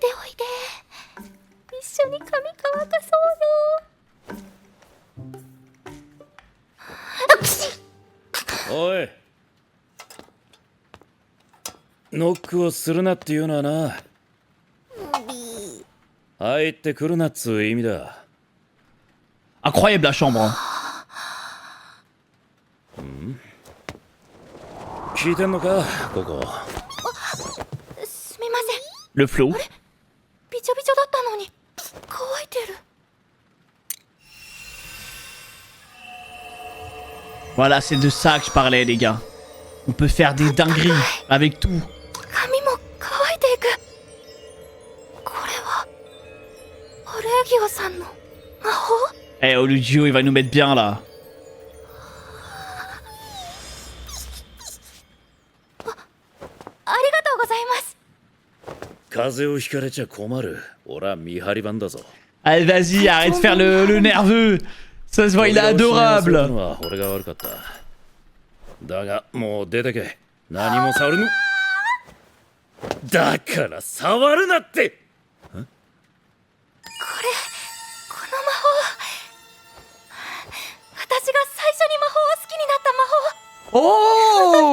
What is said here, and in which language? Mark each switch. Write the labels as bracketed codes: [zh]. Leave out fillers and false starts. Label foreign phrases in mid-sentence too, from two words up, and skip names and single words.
[ja] 一緒に髪乾かそうよ。おい、ノックをするなっていうのはな、入ってくるなっつう意味だ。 [fr] Incroyable la chambre. [ja] 聞いてんのか、ここ。すみません。 [fr] Le flow. [ja] びちょびちょだったのに乾いてる。 [fr] Voilà, c'est de ça que je parlais, les gars. On peut faire des dingueries avec tout. [ja] 髪も乾いていく。これはオレギオさんの魔法。 [fr] Eh, Oludio, il va nous mettre bien là. [ja] ありがとうございます。風邪をひかれちゃ困る。俺は見張り番だぞ。 [fr] Allez, vas-y, arrête de faire le nerveux. Ça se voit, il est adorable. [ja] 俺が悪かった。だが、もう出てけ。何も触るの。だから触るなって。この魔法、私が最初に魔法を好きになった魔法。